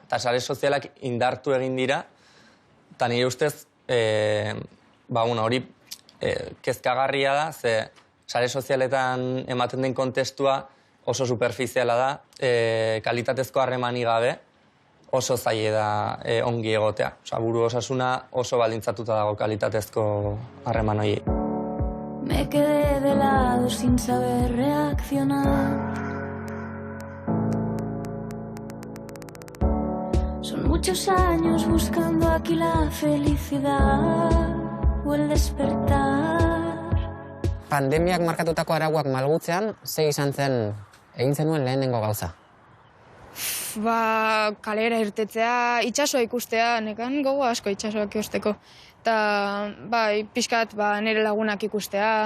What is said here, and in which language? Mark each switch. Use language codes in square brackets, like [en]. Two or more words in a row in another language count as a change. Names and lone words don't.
[eu] Eta sare sozialak indartu egin dira, eta nire ustez, hori kezkagarria da, ze sare sozialetan ematen den kontestua oso superfiziala da, kalitatezko harremani gabe, oso zaile da ongi egotea. Buru osasuna oso baldintzatuta dago kalitatezko harreman horiei. [es] Me quedé de lado sin saber reaccionar. Son muchos años buscando aquí la felicidad o el despertar. [eu] Pandemiak markatutako arauak malgutzean, ze izan zen egin zenuen lehenengo gauza? Kalera irtetzea, itsasoa ikustea, nekan gogo asko itsasoak ikusteko. Eta, pixkat, nire lagunak ikustea.